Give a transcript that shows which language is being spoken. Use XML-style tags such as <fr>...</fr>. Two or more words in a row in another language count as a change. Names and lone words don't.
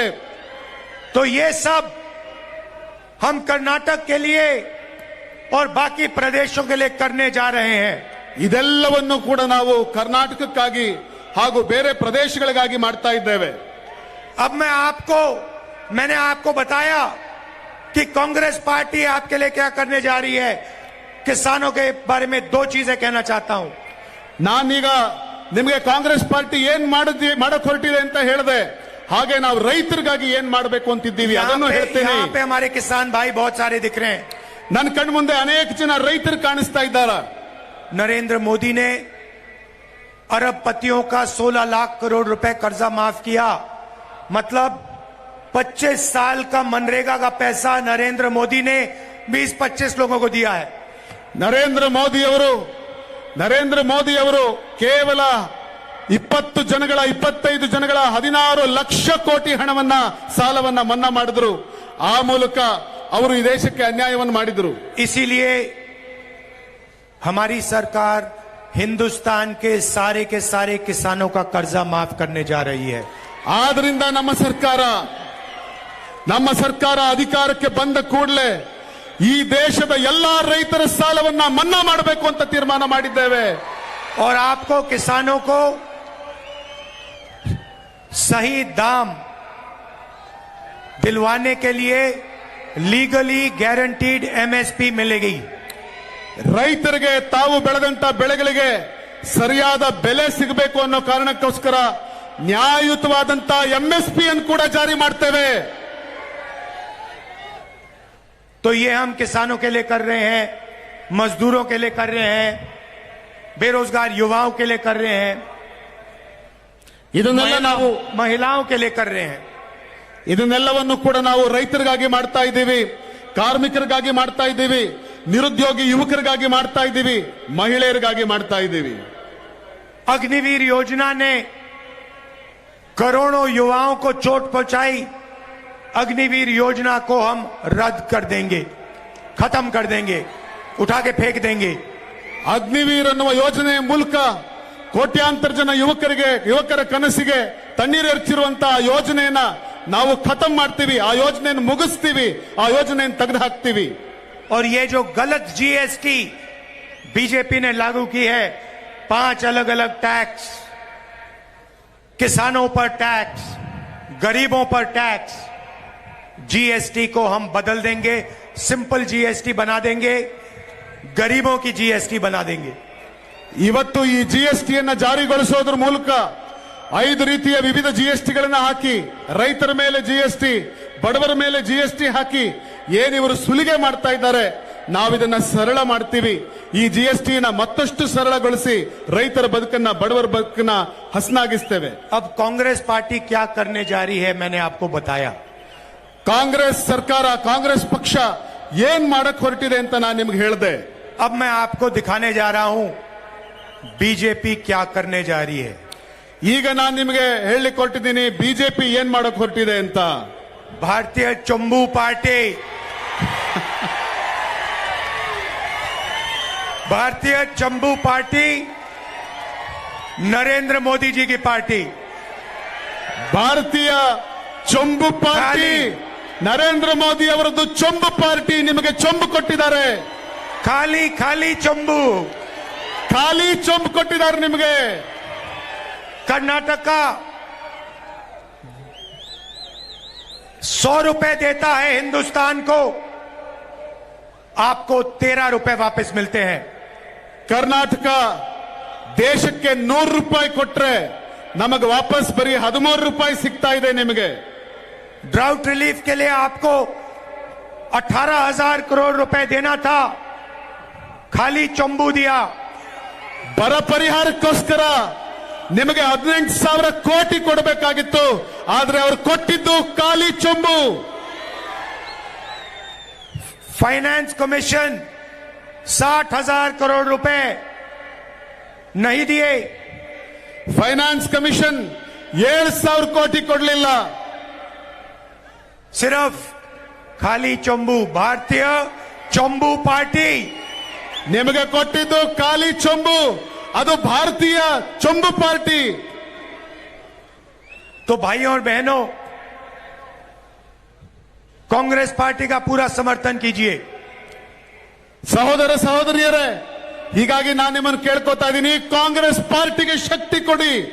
<hi>तो ये सब हम कर्नाटक के लिए और बाकी प्रदेशों के लिए करने जा रहे हैं।</hi> <kn>ಇದೆಲ್ಲವನ್ನು ಕೂಡ ನಾವು ಕರ್ನಾಟಕಕ್ಕಾಗಿ ಹಾಗೂ ಬೇರೆ ಪ್ರದೇಶಗಳಿಗಾಗಿ ಮಾಡ್ತಾ ಇದ್ದೇವೆ.</kn> <hi>अब मैंने आपको बताया कि कांग्रेस पार्टी आपके लिए क्या करने जा रही है। किसानों के बारे में 2 चीजें कहना चाहता हूं।</hi> <kn>ನಾನೀಗ ನಿಮಗೆ ಕಾಂಗ್ರೆಸ್ ಪಾರ್ಟಿ ಏನ್ ಮಾಡಕ್ ಹೊರಟಿದೆ ಅಂತ ಹೇಳಿದೆ, ಹಾಗೆ ನಾವು ರೈತರಿಗಾಗಿ ಏನ್ ಮಾಡಬೇಕು ಅಂತಿದ್ದೀವಿ ಅದನ್ನು ಹೇಳ್ತೇನೆ.</kn> <hi>यहाँ पे हमारे किसान भाई बहुत सारे दिख रहे हैं।</hi> <kn>ನನ್ನ ಕಣ್ಣು ಮುಂದೆ ಅನೇಕ ಜನ ರೈತರು ಕಾಣಿಸ್ತಾ ಇದ್ದಾರೆ.</kn> <hi>नरेंद्र मोदी ने अरबपतियों का 16 लाख करोड़ रुपए कर्जा माफ किया। मतलब 25 साल का मनरेगा का पैसा नरेंद्र मोदी ने 20-25 लोगों को दिया है।</hi> <kn>ನರೇಂದ್ರ ಮೋದಿ ಅವರು ಕೇವಲ 25 ಜನಗಳ 16 ಲಕ್ಷ ಕೋಟಿ ಹಣವನ್ನ ಸಾಲವನ್ನ ಮನ್ನಾ ಮಾಡಿದ್ರು. ಆ ಮೂಲಕ ಅವರು ಈ ದೇಶಕ್ಕೆ ಅನ್ಯಾಯವನ್ನು ಮಾಡಿದ್ರು.</kn> <hi>इसीलिए हमारी सरकार हिंदुस्तान के सारे किसानों का कर्जा माफ करने जा रही है।</hi> <kn>ಆದ್ರಿಂದ ನಮ್ಮ ಸರ್ಕಾರ ಅಧಿಕಾರಕ್ಕೆ ಬಂದ ಕೂಡಲೇ ಈ ದೇಶದ ಎಲ್ಲಾ ರೈತರ ಸಾಲವನ್ನ ಮನ್ನಾ ಮಾಡಬೇಕು ಅಂತ ತೀರ್ಮಾನ ಮಾಡಿದ್ದೇವೆ.</kn> <hi>और आपको किसानों को सही दाम दिलवाने के लिए</hi> <en>legally guaranteed MSP</en> <hi>मिलेगी।</hi> <kn>ರೈತರಿಗೆ ತಾವು ಬೆಳೆದಂತ ಬೆಳೆಗಳಿಗೆ ಸರಿಯಾದ ಬೆಲೆ ಸಿಗಬೇಕು ಅನ್ನೋ ಕಾರಣಕ್ಕೋಸ್ಕರ ನ್ಯಾಯಯುತವಾದಂತ ಎಂಎಸ್ಪಿ ಅನ್ನು ಕೂಡ ಜಾರಿ ಮಾಡ್ತೇವೆ.</kn> <hi>तो ये हम किसानों के लिए कर रहे हैं, मजदूरों के लिए कर रहे हैं, बेरोजगार युवाओं के लिए कर रहे हैं,</hi> <kn>ಇದನ್ನೆಲ್ಲ ನಾವು</kn> <hi>महिलाओं के लिए कर रहे हैं।</hi> <kn>ಇದನ್ನೆಲ್ಲವನ್ನು ಕೂಡ ನಾವು ರೈತರಿಗಾಗಿ ಮಾಡ್ತಾ ಇದ್ದೀವಿ, ಕಾರ್ಮಿಕರಿಗಾಗಿ ಮಾಡ್ತಾ ಇದ್ದೀವಿ, ನಿರುದ್ಯೋಗಿ ಯುವಕರಿಗಾಗಿ ಮಾಡ್ತಾ ಇದ್ದೀವಿ, ಮಹಿಳೆಯರಿಗಾಗಿ ಮಾಡ್ತಾ ಇದ್ದೀವಿ.</kn> <hi>अग्निवीर योजना ने करोड़ों युवाओं को चोट पहुंचाई। अग्निवीर योजना को हम रद्द कर देंगे, खत्म कर देंगे, उठा के फेंक देंगे।</hi> <kn>ಅಗ್ನಿವೀರ್ ಅನ್ನುವ ಯೋಜನೆಯ ಮೂಲಕ ಕೋಟ್ಯಾಂತರ ಜನ ಯುವಕರ ಕನಸಿಗೆ ತಣ್ಣೀರೆರ್ಚಿರುವಂತಹ ಯೋಜನೆಯನ್ನ ನಾವು ಖತಮ್ ಮಾಡ್ತೀವಿ, ಆ ಯೋಜನೆಯನ್ನು ಮುಗಿಸ್ತೀವಿ, ಆ ಯೋಜನೆಯನ್ನು ತೆಗೆದು ಹಾಕ್ತೀವಿ.</kn> <hi>और ये जो गलत जीएसटी बीजेपी ने लागू की है, 5 अलग अलग टैक्स, किसानों पर टैक्स, गरीबों पर टैक्स, जीएसटी को हम बदल देंगे,</hi> <en>simple GST</en> <hi>बना देंगे, गरीबों की जीएसटी बना देंगे।</hi> <kn>ಇವತ್ತು ಈ ಜಿಎಸ್ಟಿಯನ್ನ ಜಾರಿಗೊಳಿಸೋದ್ರ ಮೂಲಕ 5 ರೀತಿಯ ವಿವಿಧ ಜಿಎಸ್ಟಿಗಳನ್ನ ಹಾಕಿ, ರೈತರ ಮೇಲೆ ಜಿಎಸ್ಟಿ, ಬಡವರ ಮೇಲೆ ಜಿಎಸ್ಟಿ ಹಾಕಿ ಏನಿವರು ಸುಲಿಗೆ ಮಾಡ್ತಾ ಇದ್ದಾರೆ, ನಾವಿದನ್ನ ಸರಳ ಮಾಡ್ತೀವಿ. ಈ GST ನ ಮತ್ತಷ್ಟು ಸರಳಗೊಳಿಸಿ ರೈತರ ಬದುಕನ್ನ, ಬಡವರ ಬದುಕನ್ನ ಹಸನಾಗಿಸ್ತೇವೆ.</kn> <hi>अब कांग्रेस पार्टी क्या करने जा रही है, मैंने आपको बताया.</hi> <kn>ಕಾಂಗ್ರೆಸ್ ಸರ್ಕಾರ, ಕಾಂಗ್ರೆಸ್ ಪಕ್ಷ ಏನ್ ಮಾಡಕ್ ಹೊರಟಿದೆ ಅಂತ ನಾನು ನಿಮ್ಗೆ ಹೇಳಿದೆ.</kn> <hi>अब मैं आपको दिखाने जा रहा हूं बीजेपी क्या करने जा रही है.</hi> <kn>ಈಗ ನಾನು ನಿಮಗೆ ಹೇಳಲಿಕ್ಕೆ ಹೊರಟಿದ್ದೀನಿ ಬಿಜೆಪಿ ಏನ್ ಮಾಡಕ್ ಹೊರಟಿದೆ ಅಂತ.</kn> <hi>भारतीय चंबू पार्टी भारतीय चंबू पार्टी नरेंद्र मोदी जी की पार्टी.</hi> <kn>ಭಾರತೀಯ ಚೊಂಬು ಪಾರ್ಟಿ, ನರೇಂದ್ರ ಮೋದಿ ಅವರದ್ದು ಚೊಂಬು ಪಾರ್ಟಿ ನಿಮಗೆ ಚೊಂಬು ಕೊಟ್ಟಿದ್ದಾರೆ.</kn> <hi>खाली खाली चंबू,</hi> <kn>ಖಾಲಿ ಚೊಂಬು ಕೊಟ್ಟಿದ್ದಾರೆ ನಿಮಗೆ.</kn> <hi>कर्नाटक का 100 रुपए देता है हिंदुस्तान को, आपको 13 रुपए वापस मिलते हैं.</hi> <kn>ಕರ್ನಾಟಕ ದೇಶಕ್ಕೆ 100 ರೂಪಾಯಿ ಕೊಟ್ರೆ ನಮಗೆ ವಾಪಸ್ ಬರೀ 13 ರೂಪಾಯಿ ಸಿಗ್ತಾ ಇದೆ ನಿಮಗೆ.</kn> <en>drought relief</en> <hi>के लिए आपको 18,000 करोड़ रुपए देना था, खाली चंबू दिया.</hi> <kn>ಬರ ಪರಿಹಾರಕ್ಕೋಸ್ಕರ ನಿಮಗೆ 18,000 ಕೋಟಿ ಕೊಡಬೇಕಾಗಿತ್ತು, ಆದ್ರೆ ಅವರು ಕೊಟ್ಟಿದ್ದು ಖಾಲಿ ಚೊಂಬು.</kn> <en>finance commission</en> <hi>60,000 करोड़ रुपए नहीं दिए.</hi> <en>finance commission</en> <kn>7,000 ಕೋಟಿ ಕೊಡಲಿಲ್ಲ.</kn> <hi>सिर्फ खाली चंबू, भारतीय चंबू पार्टी</hi> <kn>ನಿಮಗೆ ಕೊಟ್ಟಿದ್ದು ಖಾಲಿ ಚೊಂಬು, ಅದು ಭಾರತೀಯ ಚೊಂಬು ಪಾರ್ಟಿ.</kn> <hi>तो भाइयों और बहनों, कांग्रेस पार्टी का पूरा समर्थन कीजिए.</hi> <kn>ಸಹೋದರ ಸಹೋದರಿಯರೇ, ಹೀಗಾಗಿ ನಾನು ನಿಮ್ಮನ್ನು ಕೇಳ್ಕೊತಾ ಇದ್ದೀನಿ, ಕಾಂಗ್ರೆಸ್ ಪಾರ್ಟಿಗೆ ಶಕ್ತಿ ಕೊಡಿ.</kn>